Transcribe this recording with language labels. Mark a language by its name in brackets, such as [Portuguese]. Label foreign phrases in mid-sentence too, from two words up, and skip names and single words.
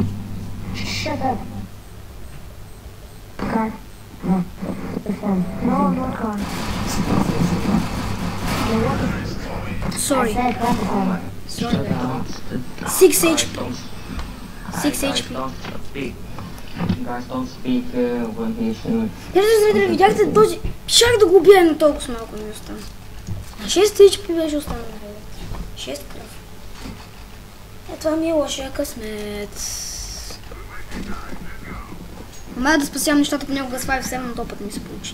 [English] Shut up. Car. No. The phone. No, not car. Sorry. I said that's the phone. Sorry. Don't 6 HP. 6 Guys, HP. don't speak. Guys, don't speak when he should. [Bulgarian] Зрители, видяхте този... Щях да го убия, но толкова малко ми остана. 6 HP беше останал. 6 кръв. Това ми е лошия късмет. Май да спасявам нещата понякога с 5-7, но този път ми се получи.